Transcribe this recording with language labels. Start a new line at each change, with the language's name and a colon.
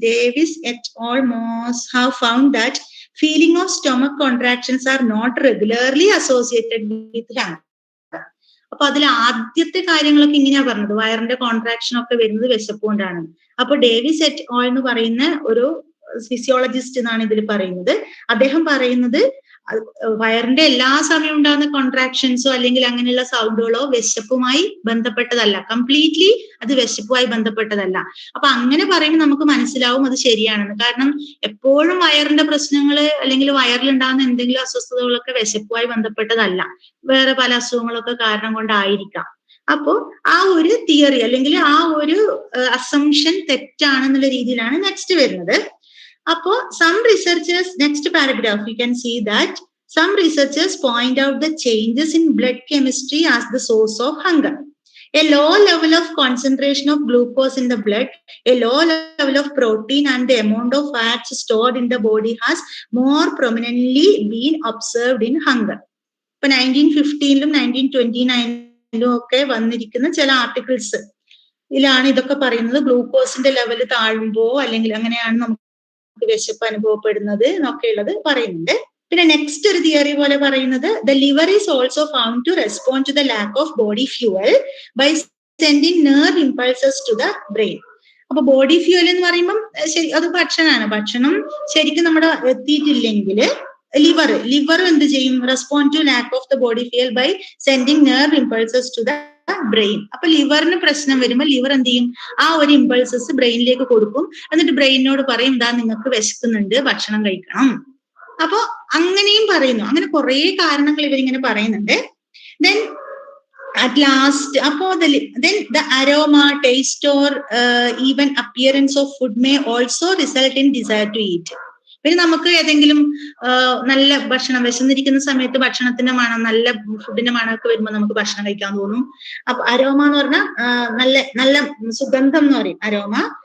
English: Davis et al. Have found that feeling of stomach contractions are not regularly associated with hunger.
Malayalam: അപ്പൊ അതിൽ ആദ്യത്തെ കാര്യങ്ങളൊക്കെ ഇങ്ങനെയാ പറഞ്ഞത്, വയറിന്റെ കോൺട്രാക്ഷൻ ഒക്കെ വരുന്നത് വിശപ്പ് കൊണ്ടാണ്. അപ്പൊ ഡേവിസ് എറ്റ് ഓൾ എന്ന് പറയുന്ന ഒരു ഫിസിയോളജിസ്റ്റ് എന്നാണ് ഇതിൽ പറയുന്നത്. അദ്ദേഹം പറയുന്നത് വയറിന്റെ എല്ലാ സമയം ഉണ്ടാകുന്ന കോൺട്രാക്ഷൻസോ അല്ലെങ്കിൽ അങ്ങനെയുള്ള സൗണ്ടുകളോ വിശപ്പുമായി ബന്ധപ്പെട്ടതല്ല. കംപ്ലീറ്റ്ലി അത് വിശപ്പുമായി ബന്ധപ്പെട്ടതല്ല. അപ്പൊ അങ്ങനെ പറയുമ്പോൾ നമുക്ക് മനസ്സിലാവും അത് ശരിയാണെന്ന്. കാരണം എപ്പോഴും വയറിന്റെ പ്രശ്നങ്ങൾ അല്ലെങ്കിൽ വയറിലുണ്ടാകുന്ന എന്തെങ്കിലും അസ്വസ്ഥതകളൊക്കെ വിശപ്പുമായി ബന്ധപ്പെട്ടതല്ല, വേറെ പല അസുഖങ്ങളൊക്കെ കാരണം കൊണ്ടായിരിക്കാം. അപ്പോ ആ ഒരു തിയറി അല്ലെങ്കിൽ ആ ഒരു അസംഷൻ തെറ്റാണെന്നുള്ള രീതിയിലാണ് നെക്സ്റ്റ് വരുന്നത്. അപ്പോ
English: some researchers, next paragraph you can see that some researchers point out the changes in blood chemistry as the source of hunger. A low level of concentration of glucose in the blood, a low level of protein and the amount of fats stored in the body has more prominently been observed in hunger.
Malayalam: ഇപ്പൊ 1915 1929 ഒക്കെ വന്നിരിക്കുന്ന ചില articles ഇതിലാണ് ഇതൊക്കെ പറയുന്നത്. ഗ്ലൂക്കോസിന്റെ level താഴുമ്പോ അല്ലെങ്കിൽ അങ്ങനെയാണ് നമുക്ക് വിശപ്പ് അനുഭവപ്പെടുന്നത് എന്നൊക്കെ ഉള്ളത് പറയുന്നുണ്ട്. പിന്നെ നെക്സ്റ്റ് ഒരു തിയറി പോലെ പറയുന്നത്
English: The liver is also found to respond to the lack of body fuel by sending nerve impulses to the brain.
Malayalam: അപ്പൊ ബോഡി ഫ്യൂവൽ എന്ന് പറയുമ്പം ശരി അത് ഭക്ഷണമാണ്. ഭക്ഷണം ശരിക്കും നമ്മുടെ എത്തിയിട്ടില്ലെങ്കിൽ ലിവർ എന്ത് ചെയ്യും?
English: Respond to lack of the body fuel by sending nerve impulses to the brain.
Malayalam: അപ്പൊ ലിവറിന് പ്രശ്നം വരുമ്പോൾ ലിവർ എന്ത് ചെയ്യും? ആ ഒരു ഇമ്പൾസസ് ബ്രെയിനിലേക്ക് കൊടുക്കും. എന്നിട്ട് ബ്രെയിനിനോട് പറയും ദാ നിങ്ങൾക്ക് വിശക്കുന്നുണ്ട്, ഭക്ഷണം കഴിക്കണം. അപ്പൊ അങ്ങനെയും പറയുന്നു. അങ്ങനെ കുറെ കാരണങ്ങൾ ഇവരിങ്ങനെ പറയുന്നുണ്ട്.
English: then at last
Malayalam: അപ്പോ
English: then the aroma, taste or even appearance of food may also result in desire to eat.
Malayalam: പിന്നെ നമുക്ക് ഏതെങ്കിലും നല്ല ഭക്ഷണം വിശന്നിരിക്കുന്ന സമയത്ത് ഭക്ഷണത്തിന്റെ മണം, നല്ല ഫുഡിന്റെ മണമൊക്കെ വരുമ്പോൾ നമുക്ക് ഭക്ഷണം കഴിക്കാൻ തോന്നും. അപ്പൊ അരോമ എന്ന് പറഞ്ഞാൽ നല്ല നല്ല സുഗന്ധം എന്ന് പറയും അരോമ.